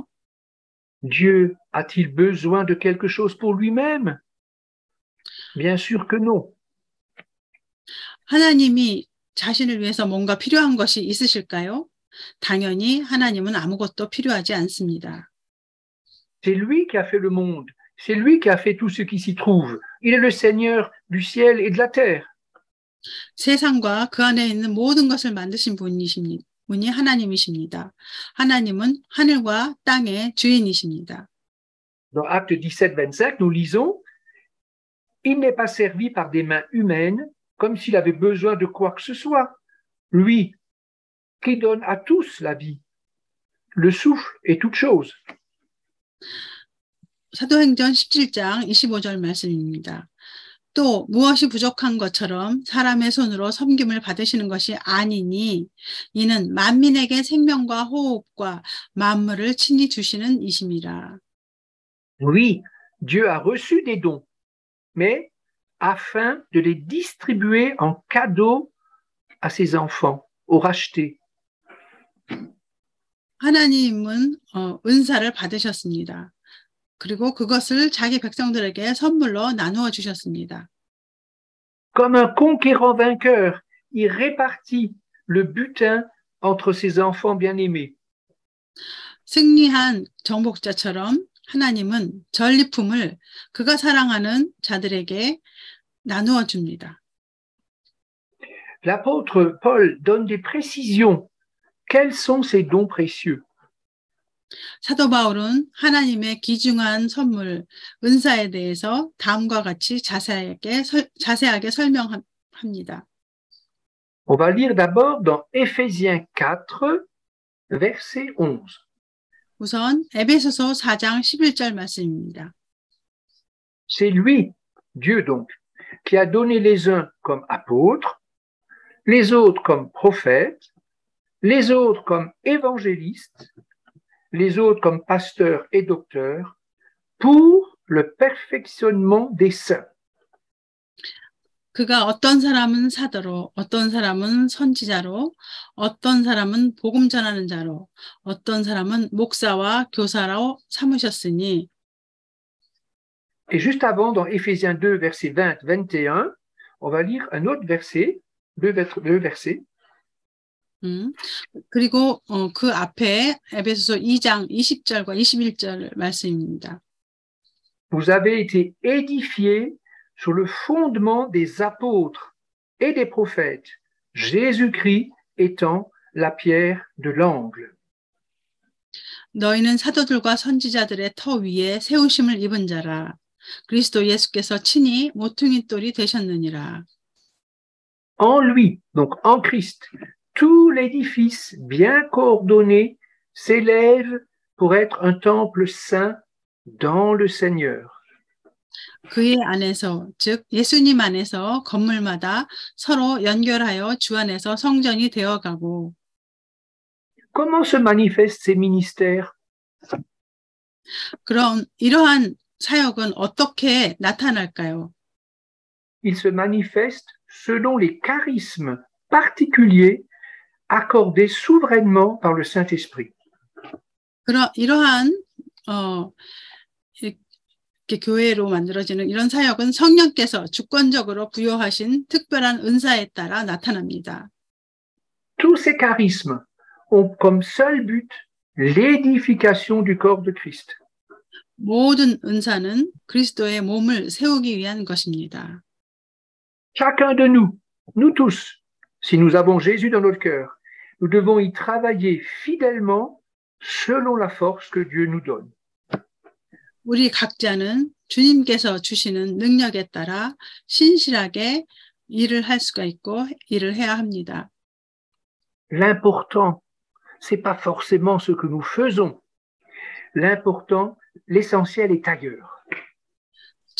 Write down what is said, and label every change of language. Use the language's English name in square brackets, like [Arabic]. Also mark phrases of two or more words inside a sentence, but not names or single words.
[French] Dieu a-t-il besoin de quelque chose pour lui-même? Bien sûr que non. [Korean] 하나님이 자신을 위해서 뭔가 필요한 것이 있으실까요? 당연히 하나님은 아무것도 필요하지 않습니다. [French] C'est lui qui a fait le monde. C'est lui qui a fait tout ce qui s'y trouve. Il est le Seigneur du ciel et de la terre. [Korean] 세상과 그 안에 있는 모든 것을 만드신 분이 하나님이십니다. 하나님은 하늘과 땅의 주인이십니다. [French] Dans Actes 17-25, nous lisons « Il n'est pas servi par des mains humaines comme s'il avait besoin de quoi que ce soit. Lui qui donne à tous la vie, le souffle et toute chose. » [Korean] 사도행전 17장 25절 말씀입니다. 또 무엇이 부족한 것처럼 사람의 손으로 섬김을 받으시는 것이 아니니 이는 만민에게 생명과 호흡과 만물을 친히 주시는 이심이라. [French] Oui, Dieu a reçu des dons, mais afin de les distribuer en cadeau à ses enfants, aux rachetés. [Korean] 하나님은 은사를 받으셨습니다. 그리고 그것을 자기 백성들에게 선물로 나누어 주셨습니다. [French] Comme un conquérant vainqueur, il répartit le butin entre ses enfants bien-aimés. [Korean] 승리한 정복자처럼 하나님은 전리품을 그가 사랑하는 자들에게 나누어 줍니다. [French] L'apôtre Paul donne des précisions. Quels sont ces dons précieux? [Korean] 사도 바울은 하나님의 귀중한 선물, 은사에 대해서 다음과 같이 자세하게 설명합니다. [French] On va lire d'abord dans Éphésiens 4, verset 11. [Korean] 우선 에베소서 4장 11절 말씀입니다. [French] C'est lui, Dieu donc, qui a donné les uns comme apôtres, les autres comme prophètes, les autres comme évangélistes, les autres comme pasteurs et docteurs, pour le perfectionnement des saints. [Korean] 그가 어떤 사람은 사도로, 어떤 사람은 선지자로, 어떤 사람은 복음 전하는 자로, 어떤 사람은 목사와 교사로 삼으셨으니. [French] Et juste avant, dans Éphésiens 2, versets 20, 21, on va lire un autre verset, deux versets. [Korean] 그리고 그 앞에 에베소서 2장 20절과 21절 말씀입니다. [French] Vous avez été édifiés sur le fondement des apôtres et des prophètes, Jésus-Christ étant la pierre de l'angle. [Korean] 너희는 사도들과 선지자들의 터 위에 세우심을 입은 자라. 그리스도 예수께서 친히 모퉁이 돌이 되셨느니라. [French] En lui, donc en Christ, tout l'édifice bien coordonné s'élève pour être un temple saint dans le Seigneur. [Korean] 그의 안에서, 즉 예수님 안에서 건물마다 서로 연결하여 주 안에서 성전이 되어가고. [French] Comment se manifestent ces ministères? [Korean] 그럼 이러한 사역은 어떻게 나타날까요? [French] Ils se manifestent selon les charismes particuliers accordés souverainement par le Saint-Esprit. [Korean] 이러한 이렇게 교회로 만들어지는 이런 사역은 성령께서 주권적으로 부여하신 특별한 은사에 따라 나타납니다. [French] Tous ces charismes ont comme seul but l'édification du corps de Christ. [Korean] 모든 은사는 그리스도의 몸을 세우기 위한 것입니다. [French] Chacun de nous, nous tous, si nous avons Jésus dans notre cœur, nous devons y travailler fidèlement selon la force que Dieu nous donne. [Korean] 우리 각자는 주님께서 주시는 능력에 따라 신실하게 일을 할 수가 있고 일을 해야 합니다. [French] L'important, c'est pas forcément ce que nous faisons. L'important, l'essentiel est ailleurs.